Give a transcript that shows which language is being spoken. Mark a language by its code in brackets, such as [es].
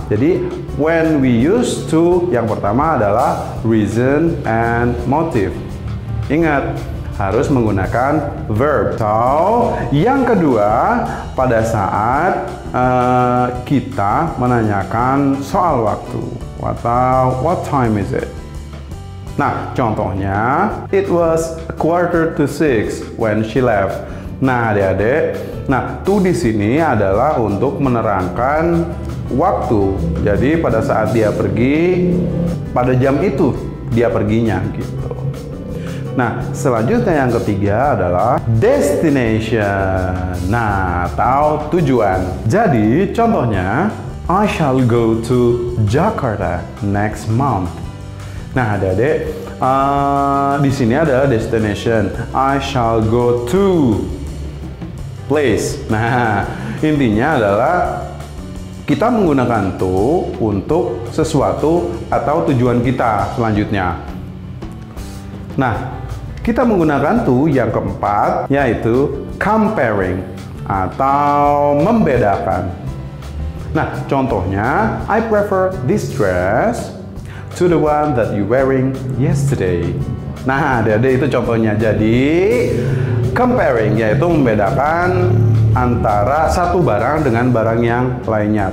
[en] Jadi, when we use to, [id] yang pertama adalah [en] reason and motive. [id] Ingat, harus menggunakan verb. So, yang kedua, pada saat kita menanyakan soal waktu. [en] Atau, what time is it? [id] Nah, contohnya, [en] it was 5:45 when she left. [id] Nah, adik-adik, to di sini adalah untuk menerangkan waktu. Jadi, pada saat dia pergi, pada jam itu dia perginya, gitu. Nah, selanjutnya yang ketiga adalah destination. Nah, atau tujuan. Jadi, contohnya, [en] I shall go to Jakarta next month. [id] Nah, adik-adik, di sini adalah destination. [en] I shall go to place. [id] Nah, intinya adalah kita menggunakan to untuk sesuatu atau tujuan kita selanjutnya. Nah, kita menggunakan to yang keempat yaitu comparing atau membedakan. Nah, contohnya, [en] I prefer this dress to the one that you wearing yesterday. [id] Nah, adik-adik, itu contohnya. Jadi, comparing yaitu membedakan antara satu barang dengan barang yang lainnya.